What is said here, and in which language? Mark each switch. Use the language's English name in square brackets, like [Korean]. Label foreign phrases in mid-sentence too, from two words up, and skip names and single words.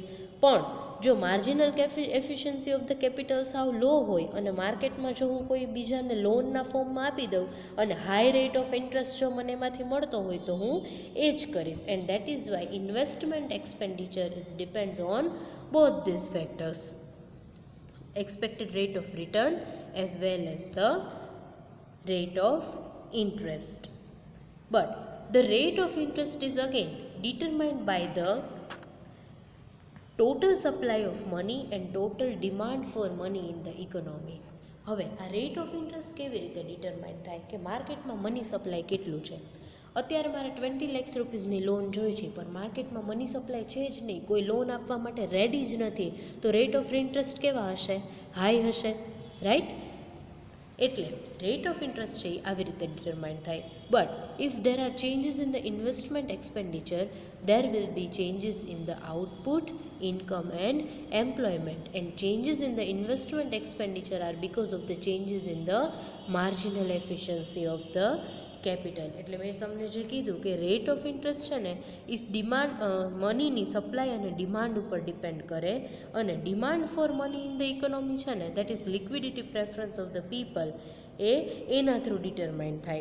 [Gujarati] પણ જો [English] marginal efficiency of the capital [Gujarati] સાવ લો હોય અને માર્કેટમાં જો હું કોઈ બીજાને લોનના ફોર્મમાં આપી દઉં અને [English] high rate of interest [Gujarati] જો મને એમાંથી મળતો હોય તો હું એ જ કરીશ. [English] and that is why investment expenditure is depends on both these factors, expected rate of return as well as the rate of interest. But the rate of interest is again determined by the total supply of money and total demand for money in the economy. [Gujarati] હવે આ [English] rate of interest [Gujarati] કેવી રીતે ડિટરમાઇન થાય? કે માર્કેટમાં [English] money supply [Gujarati] કેટલું છે. અત્યારે મારે 20 lakhs રૂપીસની લોન જોઈએ છે પણ માર્કેટમાં [English] money supply [Gujarati] છે જ નહીં, કોઈ લોન આપવા માટે રેડી જ નથી, તો [English] rate of interest [Gujarati] કેવા હશે? હાઈ હશે, રાઈટ? એટલે [English] rate of interest [Gujarati] છે એ આવી રીતે ડિટરમાઇન થાય. [English] but if there are changes in the investment expenditure, there will be changes in the output, income and employment, and changes in the investment expenditure are because of the changes in the marginal efficiency of the કેપિટલ. [Gujarati] એટલે મેં તમને જે કીધું કે [English] rate of interest [Gujarati] છે ને [English] is demand, [Gujarati] મનીની સપ્લાય અને ડિમાન્ડ ઉપર ડિપેન્ડ કરે અને [English] demand for money in the economy [Gujarati] છે ને [English] that is liquidity preference of the people, [Gujarati] એના થ્રુ ડિટરમાઇન થાય.